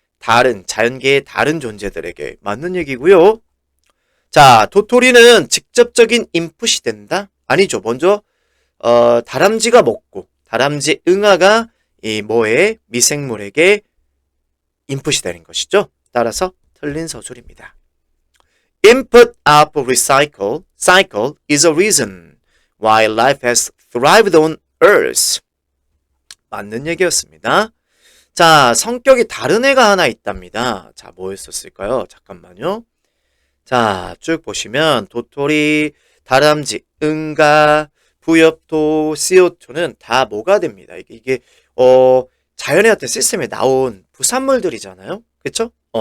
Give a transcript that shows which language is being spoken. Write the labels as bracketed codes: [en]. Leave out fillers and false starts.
[ko] 다른 자연계의 다른 존재들에게 맞는 얘기고요. 자, 도토리는 직접적인 인풋이 된다? 아니죠. 먼저 다람쥐가 먹고 다람쥐 응아가 이 뭐에 미생물에게 인풋이 되는 것이죠. 따라서 틀린 서술입니다. [en] Input output recycle cycle is a reason why life has thrived on Earth. [ko] 맞는 얘기였습니다. 자, 성격이 다른 애가 하나 있답니다. 자, 뭐였었을까요? 잠깐만요. 자, 쭉 보시면 도토리, 다람쥐, 응가, 부엽토, CO2는 다 뭐가 됩니다. 이게 자연의 어떤 시스템에 나온 부산물들이잖아요. 그쵸?